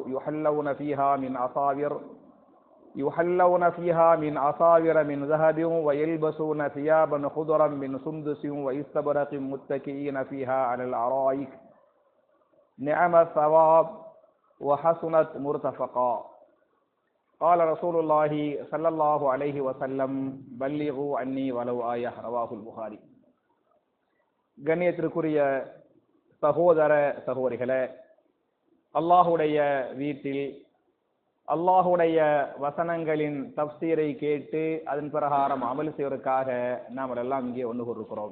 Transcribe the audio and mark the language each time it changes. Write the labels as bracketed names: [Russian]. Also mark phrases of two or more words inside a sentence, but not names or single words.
[Arabic] يحلون فيها من أصاور من ذهب ويلبسون ثيابا خضرا من سندس واستبرق متكئين فيها على الأرائك نعم الثواب وحسنت مرتفقا. قال رسول الله صلى الله عليه وسلم بلغوا عني ولو آية. رواه البخاري. [Tamil] கண்ணியத்திற்குரிய சகோதர சகோதரிகளே, அல்லாஹுடைய வீட்டில் அல்லாஹுடைய வசனங்களின் தப்சீரை கேட்டு அதன் பிரகாரம் அமல் செய்வதற்காக நாம் எல்லாம் இங்கே ஒன்று கூறுகிறோம்.